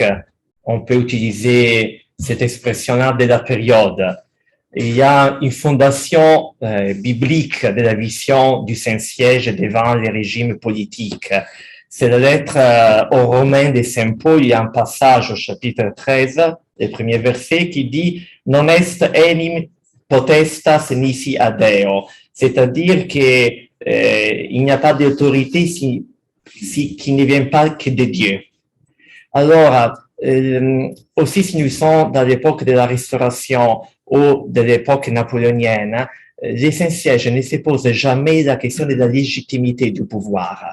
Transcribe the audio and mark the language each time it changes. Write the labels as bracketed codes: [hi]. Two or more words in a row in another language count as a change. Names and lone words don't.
[fr] On peut utiliser cette expression-là de la période. Il y a une fondation biblique de la vision du Saint-Siège devant les régimes politiques. C'est la lettre aux Romains de Saint Paul. Il y a un passage au chapitre 13, le premier verset, qui dit « [la] Non est enim potestas nisi ad Deo », [fr] c'est-à-dire qu'il n'y a pas d'autorité qui ne vient pas que de Dieu. Alors, aussi, si nous sommes dans l'époque de la Restauration ou de l'époque napoléonienne, les Saint-Sièges ne se posent jamais la question de la légitimité du pouvoir.